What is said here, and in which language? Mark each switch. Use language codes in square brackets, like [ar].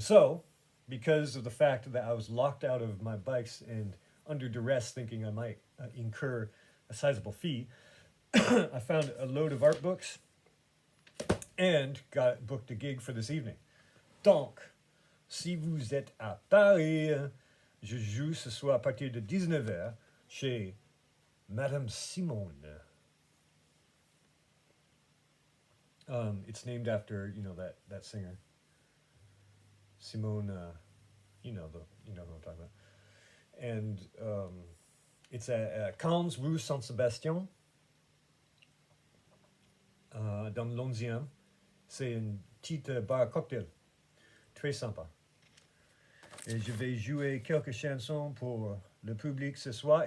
[en] So, because of the fact that I was locked out of my bikes and under duress, thinking I might incur a sizable fee, I found a load of art books and booked a gig for this evening. [fr] Donc, si vous êtes à Paris, je joue ce soir à partir de 19h chez Madame Simone. [en] It's named after, that singer, Simone. You know who I'm talking about. And it's at 15 rue Saint-Sébastien, [fr] dans le 11e. C'est une petite bar cocktail, très sympa. Et je vais jouer quelques chansons pour le public ce soir.